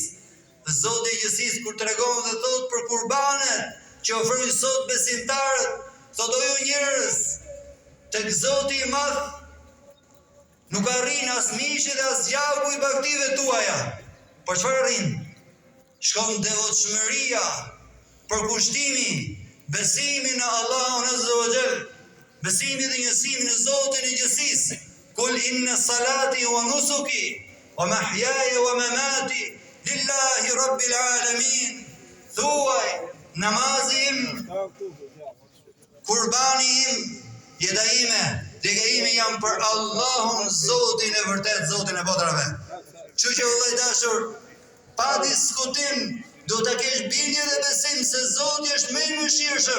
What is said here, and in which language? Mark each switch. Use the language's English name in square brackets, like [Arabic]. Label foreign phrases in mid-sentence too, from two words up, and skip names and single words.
[Albanian] Zoti i gjësisë kur tregon dhe thot për kurbanet që ofrojnë sot besimtarët, thot o ju njerëz, tek Zoti i Madh nuk arrin as mishi dhe as gjaku i baktive tuaja. Por çfarë arrin? Shkon devotshmëria, përkushtimi, besimi në Allahun [Arabic] عز وجل, [Albanian] besimi dhe njësimi në Zotin e gjësisë. [Arabic] قل إن صلاتي ونسكي ومحياي ومماتي لله رب العالمين. [Albanian] Thuaj, namazi im, kurbani im, jeta ime, dega ime jam për Allahun, Zotin e vërtet, Zotin e botrave. Kështu që vëllai dashur, pa diskutim, do të kesh bindje dhe besim se Zoti është më i mëshirshëm.